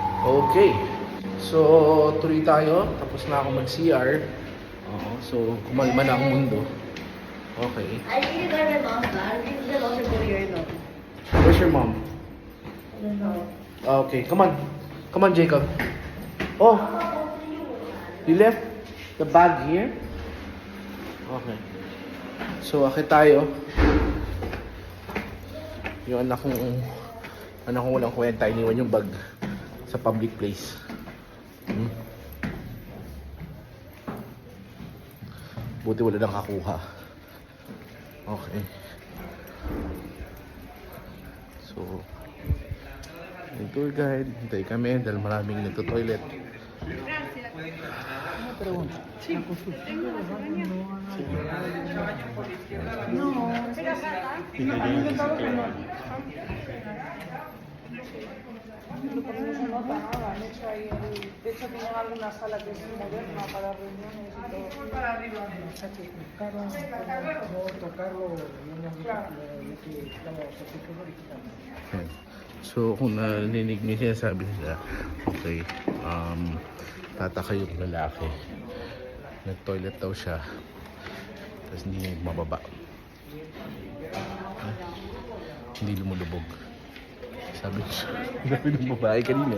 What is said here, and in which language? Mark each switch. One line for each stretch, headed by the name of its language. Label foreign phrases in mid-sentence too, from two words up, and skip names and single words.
Filipino: Okay. So, tuloy tayo. Tapos na ako mag-CR. Oo. So, kumalma na ang mundo. Okay.
English: I think you got my mom back. I think you also go here though. Where's your mom? I don't know. Okay. Come on. Come on, Jacob. Oh. You left the bag here?
Filipino: Okay. So, akit tayo. Yung anak kong walang kwenta, iniwan yung bag sa public place. Buti wala nang kakuha. Okay. So, yung tour guide, hintay kami dahil maraming nagto-toilet.
Spanish: De hecho, tienen algunas salas que son modernas para reuniones y todo. Para arriba. O sea, que buscaron tocarlo, claro, lo que estamos solicitando.
Filipino: Okay. So, kung narinig niyo siya, sabi nila, okay, tataka yung lalaki. Nag-toilet daw siya. Tapos hindi niya mababa. Hindi lumulubog. Sabi ng babae kanina.